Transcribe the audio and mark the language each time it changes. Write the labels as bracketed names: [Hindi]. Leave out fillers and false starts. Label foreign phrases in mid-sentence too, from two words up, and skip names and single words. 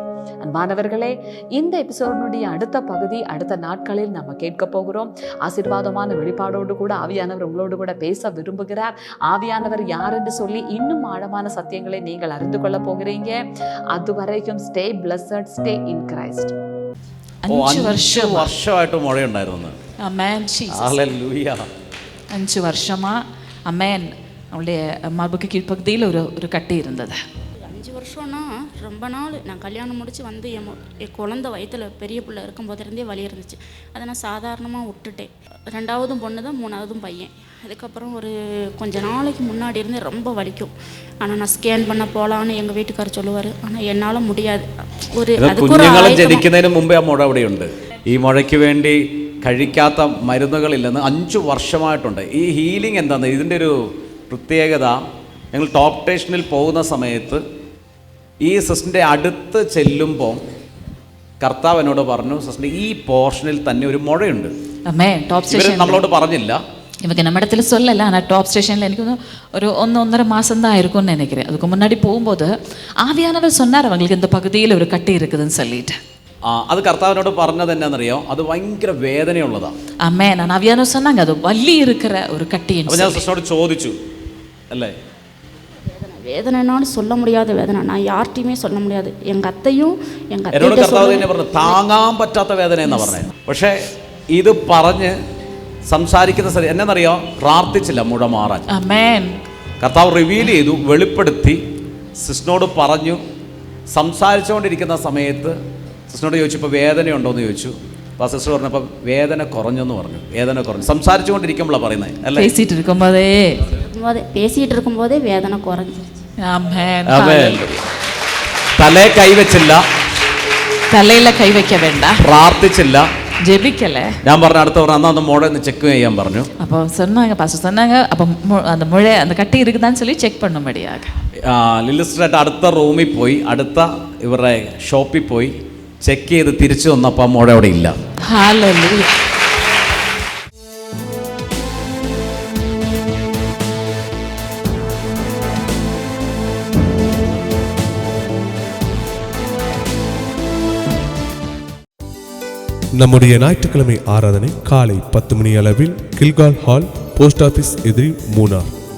[Tamil] அன்பானவர்களே, இந்த எபிசோடினுடைய அடுத்த பகுதி அடுத்த நாட்களில் நம்ம கேட்க போகிறோம். ஆசீர்வாதமான வெளிப்பாடோடு கூட ஆவியானவர் உங்களோடு கூட பேச விரும்புகிறார். ஆவியானவர் யார் என்று சொல்லி இன்னும் ஆழமான சத்தியங்களை நீங்கள் அறிந்து கொள்ள போகிறீங்க. [English] அதுவரைக்கும் stay blessed, stay in Christ. [Malayalam] 5 വർഷമായിട്ട് മഴയുണ്ടായിരുന്നു. ആമേൻ, ജീസസ്. ഹല്ലേലൂയ. [Tamil] 5 வருஷமா அமேன் அவளுடைய மார்புக்கு கீழ்ப்பகுதியில் ஒரு கட்டி இருந்தது. 5 வருஷம்னா ரொம்ப நாள். நான் கல்யாணம் முடித்து வந்து என் குழந்தை வயிற்றில் பெரிய பிள்ளை இருக்கும்போதிருந்தே வலி இருந்துச்சு. அதை நான் சாதாரணமாக விட்டுட்டேன். 2ஆவதும் பொண்ணு தான், 3ஆவதும் பையன். அதுக்கப்புறம் ஒரு கொஞ்ச நாளைக்கு முன்னாடி இருந்தே ரொம்ப வலிக்கும். ஆனால் நான் ஸ்கேன் பண்ண போகலான்னு எங்கள் வீட்டுக்காரர் சொல்லுவார். ஆனால் என்னால் முடியாது. [Malayalam] കുഞ്ഞുങ്ങളെ ജനിക്കുന്നതിന് മുമ്പേ ആ മുഴ അവിടെയുണ്ട്. ഈ മുഴയ്ക്ക് വേണ്ടി കഴിക്കാത്ത മരുന്നുകളില്ലെന്ന് 5 വർഷമായിട്ടുണ്ട്. ഈ ഹീലിംഗ് എന്താണ് ഇതിൻ്റെ ഒരു പ്രത്യേകത? ഞങ്ങൾ ടോപ്പ് സ്റ്റേഷനിൽ പോകുന്ന സമയത്ത് ഈ സിസ്റ്ററിൻ്റെ അടുത്ത് ചെല്ലുമ്പോൾ കർത്താവ് എന്നോട് പറഞ്ഞു, സിസ്റ്ററിൻ്റെ ഈ പോർഷനിൽ തന്നെ ഒരു മുഴയുണ്ട്. നമ്മളോട് പറഞ്ഞില്ല, [Tamil] இவங்க நம்ம இடத்துல சொல்லலை. ஆனால் டாப் ஸ்டேஷனில் எனக்கு ஒரு 1-1.5 மாதம் தான் இருக்கும்னு நினைக்கிறேன். அதுக்கு முன்னாடி போகும்போது ஆவியானவர் சொன்னார் அவங்களுக்கு இந்த பகுதியில் ஒரு கட்டி இருக்குதுன்னு சொல்லிட்டு. [Malayalam] അത് കർത്താവിനോട് പറഞ്ഞത് എന്നാന്നറിയോ? അത് ഭയങ്കര വേദനയുള്ളതാണ്. അമ്മേ, [Tamil] நான் ஆவியானவர் சொன்னாங்க அது வலி இருக்கிற ஒரு கட்டி. [Malayalam] അപ്പോൾ ഞാൻ സിസ്റ്ററോട് ചോദിച്ചു, അല്ലേ [Tamil] വേദനയോട് சொல்ல முடியாத വേദന. நான் யார்ட்டையுமே சொல்ல முடியாது. எங்கள் അത്തയും [Malayalam] എന്നോട് കർത്താവ് തന്നെ പറഞ്ഞു താങ്ങാൻ പറ്റാത്ത വേദന എന്നാ പറഞ്ഞത്. പക്ഷേ ഇത് പറഞ്ഞ് സംസാരിക്കുന്ന സ്ഥലം എന്നറിയോ? പ്രാർത്ഥിച്ചില്ല മുഴ മാറാൻ. കർത്താവ് റിവീൽ ചെയ്തു, വെളിപ്പെടുത്തി, സിസ്റ്ററിനോട് പറഞ്ഞു. സംസാരിച്ചുകൊണ്ടിരിക്കുന്ന സമയത്ത് സിസ്റ്ററിനോട് ചോദിച്ചു ഇപ്പോൾ വേദനയുണ്ടോയെന്ന് ചോദിച്ചു. അപ്പോൾ സിസ്റ്റർ പറഞ്ഞപ്പോൾ വേദന കുറഞ്ഞെന്ന് പറഞ്ഞു. വേദന കുറഞ്ഞു. സംസാരിച്ചുകൊണ്ടിരിക്കുമ്പോഴാണ് പറയുന്നത്, അല്ലേ? [Tamil] பேசிட்டு இருக்கும்போதே வேதனை குறைஞ்சிருச்சு. [Malayalam] തലേ കൈവച്ചില്ല, തലയില കൈവയ്ക്ക വേണ്ട, പ്രാർത്ഥിച്ചില്ല, [Tamil] ஜெபிக்கல. [Malayalam] ഞാൻ പറഞ്ഞു അടുത്ത പറഞ്ഞു അന്ന് മുഴ ഒന്ന് ചെക്ക് ചെയ്യാൻ പറഞ്ഞു. [Tamil] அப்போ சொன்னாங்க, பாஸ்டர் சொன்னாங்க அப்போ அந்த முழை அந்த கட்டி இருக்குதான்னு சொல்லி செக் பண்ணும்படியாக. [Malayalam] ലിലിസ്റ്ററായിട്ട് അടുത്ത റൂമിൽ പോയി, അടുത്ത ഇവരുടെ ഷോപ്പിൽ പോയി ചെക്ക് ചെയ്ത് തിരിച്ചു വന്നപ്പോൾ ആ മുഴ അവിടെ ഇല്ല. ഹല്ലേലൂയ. [Tamil] நம்முடைய ஞாயிற்றுக்கிழமை ஆராதனை காலை 10 மணி அளவில் கில்கால் ஹால், போஸ்ட் ஆபீஸ் எதிரி, மூனார்.